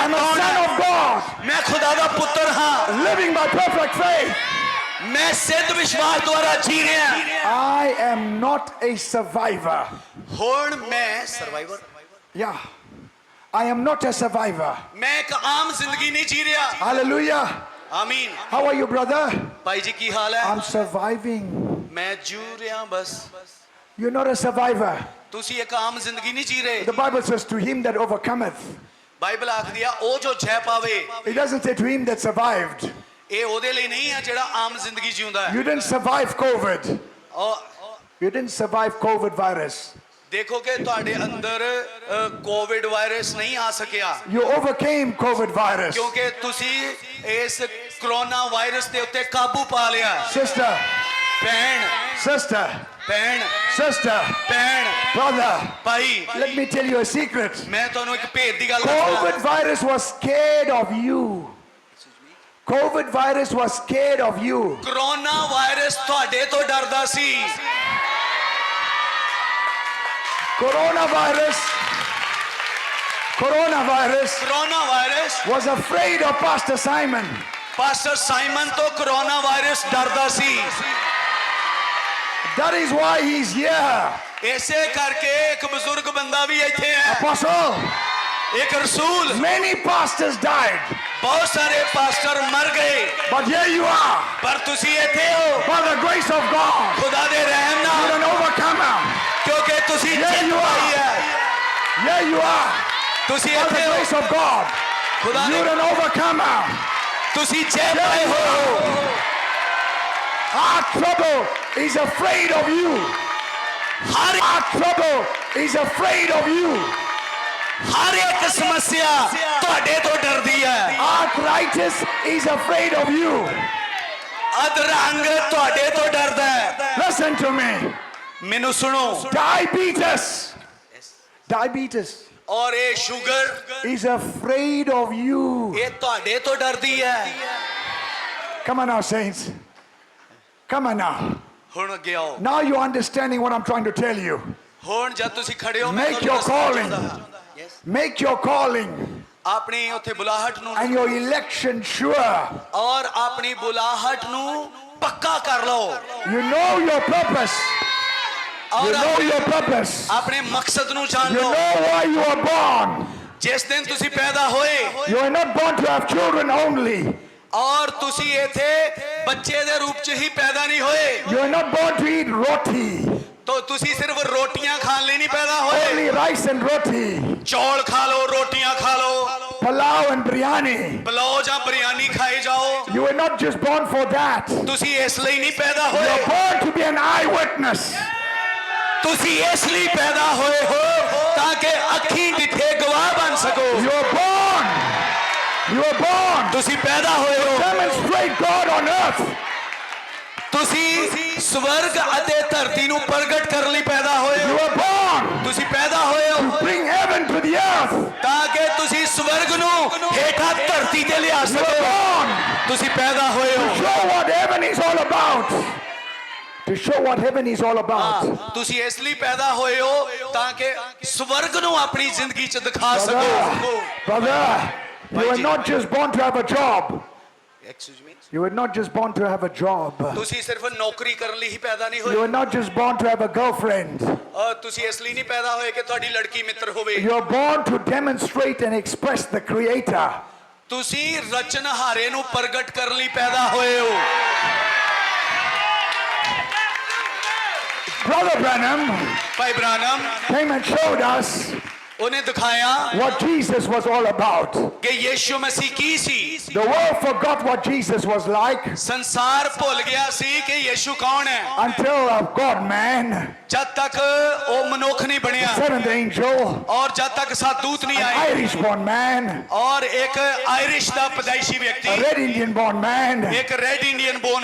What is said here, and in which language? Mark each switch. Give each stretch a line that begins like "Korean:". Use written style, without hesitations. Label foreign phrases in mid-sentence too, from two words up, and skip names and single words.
English: I'm a
Punjabi: ਕੌਣ
English: son
Punjabi: ਹਾਂ
English: of God,
Punjabi: ਮੈਂ ਖੁਦਾ ਦਾ ਪੁੱਤਰ ਹਾਂ
English: living by perfect faith.
Punjabi: ਮੈਂ ਸਿੱਧ ਵਿਸ਼ਵਾਸ ਦੁਆਰਾ ਜੀ ਰਿਹਾ
English: I am not a survivor.
Punjabi: ਹੁਣ ਮੈਂ ਸਰਵਾਈਵਰ
English: Yeah. I am not a survivor.
Punjabi: ਮੈਂ ਇੱਕ ਆਮ ਜ਼ਿੰਦਗੀ ਨਹੀਂ ਜੀ ਰਿਹਾ
English: Hallelujah.
Punjabi: ਆਮੀਨ।
English: How are you, brother?
Punjabi: ਭਾਈ ਜੀ ਕੀ ਹਾਲ ਹੈ?
English: I'm surviving.
Punjabi: ਮੈਂ ਜੂ ਰਿਹਾ ਬਸ।
English: You're not a survivor.
Punjabi: ਤੁਸੀਂ ਇੱਕ ਆਮ ਜ਼ਿੰਦਗੀ ਨਹੀਂ ਜੀ ਰਹੇ।
English: The Bible says to him that overcometh.
Punjabi: ਬਾਈਬਲ ਆਖਦੀ ਆ ਉਹ ਜੋ ਜੈ ਪਾਵੇ।
English: It doesn't say to him that survived.
Punjabi: ਇਹ ਉਹਦੇ ਲਈ ਨਹੀਂ ਆ ਜਿਹੜਾ ਆਮ ਜ਼ਿੰਦਗੀ ਜਿਉਂਦਾ ਹੈ।
English: You didn't survive COVID.
Punjabi: ਔਰ
English: You didn't survive COVID virus.
Punjabi: ਦੇਖੋ ਕਿ ਤੁਹਾਡੇ ਅੰਦਰ ਕੋਵਿਡ ਵਾਇਰਸ ਨਹੀਂ ਆ ਸਕਿਆ
English: You overcame COVID virus.
Punjabi: ਕਿਉਂਕਿ ਤੁਸੀਂ ਇਸ ਕਰੋਨਾ ਵਾਇਰਸ ਦੇ ਉੱਤੇ ਕਾਬੂ ਪਾ ਲਿਆ।
English: Sister,
Punjabi: ਭੈਣ
English: sister,
Punjabi: ਭੈਣ
English: sister,
Punjabi: ਭੈਣ
English: brother,
Punjabi: ਭਾਈ
English: let me tell you a secret.
Punjabi: ਮੈਂ ਤੁਹਾਨੂੰ ਇੱਕ ਭੇਦ ਦੀ ਗੱਲ ਦੱਸਦਾ।
English: COVID virus was scared of you. COVID virus was scared of you.
Punjabi: ਕਰੋਨਾ ਵਾਇਰਸ ਤੁਹਾਡੇ ਤੋਂ ਡਰਦਾ ਸੀ।
English: Coronavirus
Punjabi: ਕਰੋਨਾ ਵਾਇਰਸ
English: was afraid of Pastor Simon.
Punjabi: ਪਾਸਟਰ ਸਾਈਮਨ ਤੋਂ ਕਰੋਨਾ ਵਾਇਰਸ ਡਰਦਾ ਸੀ।
English: That is why he's here.
Punjabi: ਇਸੇ ਕਰਕੇ ਇੱਕ ਬਜ਼ੁਰਗ ਬੰਦਾ ਵੀ ਇੱਥੇ ਹੈ।
English: Apostle,
Punjabi: ਇੱਕ ਰਸੂਲ।
English: many pastors died,
Punjabi: ਬਹੁਤ ਸਾਰੇ ਪਾਸਟਰ ਮਰ ਗਏ
English: but here you are.
Punjabi: ਪਰ ਤੁਸੀਂ ਇੱਥੇ ਹੋ
English: By the grace of God,
Punjabi: ਖੁਦਾ ਦੇ ਰਹਿਮ
English: you're
Punjabi: ਨਾਲ
English: an overcomer.
Punjabi: ਕਿਉਂਕਿ ਤੁਸੀਂ
English: Yeah,
Punjabi: ਜਿੱਤ
English: you are.
Punjabi: ਪਾਈ ਹੈ।
English: Here you are.
Punjabi: ਤੁਸੀਂ
English: By the
Punjabi: ਇੱਥੇ ਹੋ
English: grace of God,
Punjabi: ਖੁਦਾ
English: you're
Punjabi: ਦੇ
English: an overcomer.
Punjabi: ਤੁਸੀਂ ਜਿੱਤ ਪਾਏ ਹੋ।
English: Our trouble is afraid of you.
Punjabi: ਹਰ
English: Our trouble is afraid of you.
Punjabi: ਹਰ ਇੱਕ ਸਮੱਸਿਆ ਤੁਹਾਡੇ ਤੋਂ ਡਰਦੀ ਹੈ।
English: Arthritis is afraid of you.
Punjabi: ਅਧਰੰਗ ਤੁਹਾਡੇ ਤੋਂ ਡਰਦਾ ਹੈ।
English: Listen to me.
Punjabi: ਮੈਨੂੰ ਸੁਣੋ।
English: Diabetes. Diabetes
Punjabi: ਔਰ ਇਹ ਸ਼ੂਗਰ
English: is afraid of you.
Punjabi: ਇਹ ਤੁਹਾਡੇ ਤੋਂ ਡਰਦੀ ਹੈ।
English: Come on now, saints. Come on now.
Punjabi: ਹੁਣ ਅੱਗੇ ਆਓ।
English: Now you're understanding what I'm trying to tell you.
Punjabi: ਹੁਣ ਜਦ ਤੁਸੀਂ ਖੜੇ ਹੋ
English: Make your calling. Make your calling
Punjabi: ਆਪਣੀ ਉੱਥੇ ਬੁਲਾਹਟ ਨੂੰ
English: and your election sure.
Punjabi: ਔਰ ਆਪਣੀ ਬੁਲਾਹਟ ਨੂੰ ਪੱਕਾ ਕਰ ਲਓ।
English: You know your purpose. You
Punjabi: ਔਰ
English: know your purpose.
Punjabi: ਆਪਣੇ ਮਕਸਦ ਨੂੰ ਜਾਣ
English: You
Punjabi: ਲਓ।
English: know why you are born.
Punjabi: ਜਿਸ ਦਿਨ ਤੁਸੀਂ ਪੈਦਾ ਹੋਏ
English: You are not born to have children only.
Punjabi: ਔਰ ਤੁਸੀਂ ਇੱਥੇ ਬੱਚੇ ਦੇ ਰੂਪ 'ਚ ਹੀ ਪੈਦਾ ਨਹੀਂ ਹੋਏ
English: You are not born to eat roti.
Punjabi: ਤਾਂ ਤੁਸੀਂ ਸਿਰਫ ਰੋਟੀਆਂ ਖਾਣ ਲਈ ਨਹੀਂ ਪੈਦਾ ਹੋਏ।
English: Only rice and roti.
Punjabi: ਚੌਲ ਖਾ ਲਓ, ਰੋਟੀਆਂ ਖਾ ਲਓ,
English: Palau and biryani.
Punjabi: ਪਲਾਓ ਜਾਂ ਬਿਰਿਆਨੀ ਖਾਈ ਜਾਓ।
English: You were not just born for that.
Punjabi: ਤੁਸੀਂ ਇਸ ਲਈ ਨਹੀਂ ਪੈਦਾ
English: You
Punjabi: ਹੋਏ।
English: are born to be an eyewitness.
Punjabi: ਤੁਸੀਂ ਇਸ ਲਈ ਪੈਦਾ ਹੋਏ ਹੋ ਤਾਂ ਕਿ ਅੱਖੀਂ ਡਿੱਠੇ ਗਵਾਹ ਬਣ ਸਕੋ।
English: You are born. You are born.
Punjabi: ਤੁਸੀਂ ਪੈਦਾ ਹੋਏ ਹੋ
English: Demonstrate God on earth.
Punjabi: ਤੁਸੀਂ ਸਵਰਗ ਅਤੇ ਧਰਤੀ ਨੂੰ ਪ੍ਰਗਟ ਕਰਨ ਲਈ ਪੈਦਾ ਹੋਏ
English: You
Punjabi: ਹੋ।
English: are born.
Punjabi: ਤੁਸੀਂ ਪੈਦਾ ਹੋਏ ਹੋ
English: Bring heaven to the earth.
Punjabi: ਤਾਂ ਕਿ ਤੁਸੀਂ ਸਵਰਗ ਨੂੰ ਹੇਠਾਂ ਧਰਤੀ ਤੇ ਲਿਆ
English: You are
Punjabi: ਸਕੋ।
English: born.
Punjabi: ਤੁਸੀਂ ਪੈਦਾ ਹੋਏ ਹੋ
English: Show what heaven is all about. To show what heaven is all about.
Punjabi: ਤੁਸੀਂ ਇਸ ਲਈ ਪੈਦਾ ਹੋਏ ਹੋ ਤਾਂ ਕਿ ਸਵਰਗ ਨੂੰ ਆਪਣੀ ਜ਼ਿੰਦਗੀ 'ਚ ਦਿਖਾ ਸਕੋ।
English: Brother, you were not just born to have a job. Excuse me? You were not just born to have a job.
Punjabi: ਤੁਸੀਂ ਸਿਰਫ ਨੌਕਰੀ ਕਰਨ ਲਈ ਹੀ ਪੈਦਾ ਨਹੀਂ
English: You
Punjabi: ਹੋਏ।
English: were not just born to have a girlfriend.
Punjabi: ਤੁਸੀਂ ਇਸ ਲਈ ਨਹੀਂ ਪੈਦਾ ਹੋਏ ਕਿ ਤੁਹਾਡੀ ਲੜਕੀ ਮਿੱਤਰ ਹੋਵੇ।
English: You are born to demonstrate and express the Creator.
Punjabi: ਤੁਸੀਂ ਰਚਨਹਾਰੇ ਨੂੰ ਪ੍ਰਗਟ ਕਰਨ ਲਈ ਪੈਦਾ ਹੋਏ ਹੋ।
English: Brother Branham
Punjabi: ਭਾਈ ਬ੍ਰਾਨਮ
English: came and showed us
Punjabi: ਉਹਨੇ ਦਿਖਾਇਆ
English: what Jesus was all about.
Punjabi: ਕਿ ਯੀਸ਼ੂ ਮਸੀਹ ਕੀ ਸੀ।
English: The world forgot what Jesus was like
Punjabi: ਸੰਸਾਰ ਭੁੱਲ ਗਿਆ ਸੀ ਕਿ ਯੀਸ਼ੂ ਕੌਣ ਹੈ
English: until God man,
Punjabi: ਜਦ ਤੱਕ ਉਹ ਮਨੁੱਖ ਨਹੀਂ ਬਣਿਆ
English: seventh angel,
Punjabi: ਔਰ ਜਦ ਤੱਕ ਸਤਦੂਤ ਨਹੀਂ
English: an
Punjabi: ਆਏ
English: Irish born man,
Punjabi: ਔਰ ਇੱਕ ਆਇਰਿਸ਼ ਦਾ ਪੈਦਾਇਸ਼ੀ
English: a
Punjabi: ਵਿਅਕਤੀ,
English: red Indian born man,
Punjabi: ਇੱਕ
English: red Indian born